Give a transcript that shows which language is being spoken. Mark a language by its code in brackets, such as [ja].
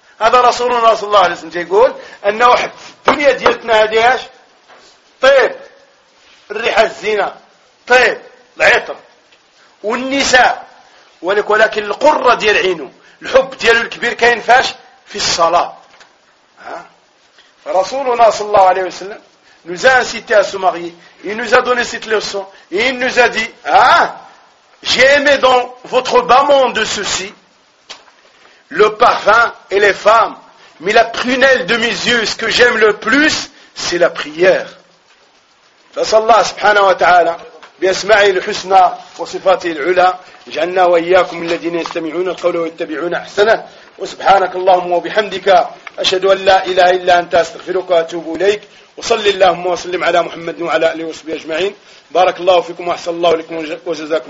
[ar] هذا رسولنا صلى الله عليه وسلم يقول انه احب في الدنيا ديالتنا هذه طيب الريحه الزينه طيب العطر والنساء، ولكن القره ديال عينه الحب ديالو الكبير كاين فاش في الصلاه. رسولنا صلى الله عليه وسلم [fr] nous a incité à se marier, il nous a donné cette leçon, il nous a dit j'ai aimé dans votre bas-monde de ceci le parfum et les femmes, mais la prunelle de mes yeux, ce que j'aime le plus, c'est la prière. [ar] Fasallah subhanahu wa ta'ala بأسمائه الحسنى وصفاته العلى جعلنا وإياكم الذين يستمعون القول ويتبعون أحسنه. وسبحانك اللهم وبحمدك أشهد أن لا إله إلا أنت أستغفرك وأتوب إليك. وصلي اللهم وسلم على محمد وعلى آله وصحبه أجمعين. بارك الله فيكم وأحسن الله لكم وجزاكم الله.